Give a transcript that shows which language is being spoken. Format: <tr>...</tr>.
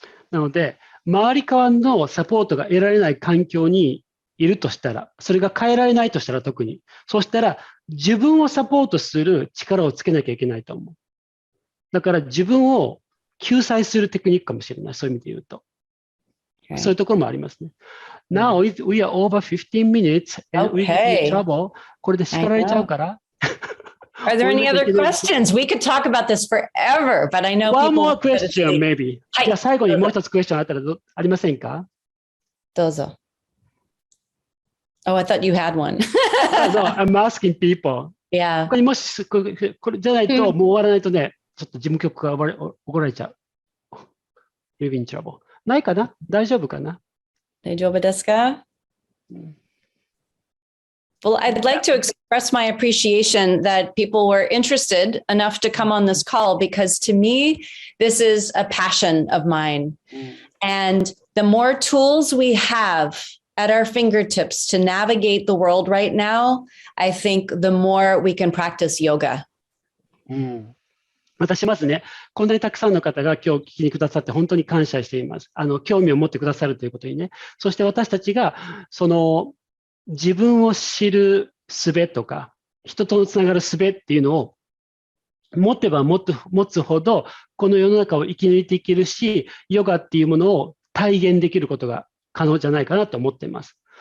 <ja>なので、周り側のサポートが得られない環境にいるとしたら、それが変えられないとしたら特に、そうしたら自分をサポートする力をつけなきゃいけないと思う。だから自分を救済するテクニックかもしれない。そういう意味で言うと。そういうところもありますね。</ja> <en>Now we are over 15 minutes and we get in trouble.</en> <ja>これで叱られちゃうから。</ja> <en>Are there any other questions? We could talk about this forever, but I know One people... more question, maybe.</en> <ja>はい。じゃあ最後にもう一つクエスチョンあったらありませんか？どうぞ。</ja> <en>Oh, I thought you had one. No, I'm asking people. Yeah.</en> <ja>他にもしこれじゃないともう終わらないとね、ちょっと事務局が怒られちゃう。</ja> <en>You'll be in trouble.</en> <ja>ないかな？大丈夫かな？大丈夫ですか？</ja> <en>Well, I'd like to express my appreciation that people were interested enough to come on this call because to me, this is a passion of mine. And the more tools we have at our fingertips to navigate the world right now, I think the more we can practice yoga.</en> <ja>私まずね、こんなにたくさんの方が今日聞きにくださって本当に感謝しています。興味を持ってくださるということにね。そして私たちが、自分を知る術とか、人とつながる術っていうのを持てば持つほど、この世の中を生き抜いていけるし、ヨガっていうものを体現できることが可能じゃないかなと思っています。</ja>